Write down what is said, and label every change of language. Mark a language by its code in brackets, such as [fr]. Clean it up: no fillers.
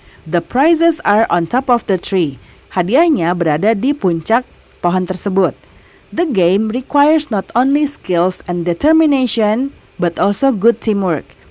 [en] The prizes are on top of the tree. [id] Hadiahnya berada di puncak pohon tersebut. [en] The game requires not only skills and determination, but also good teamwork.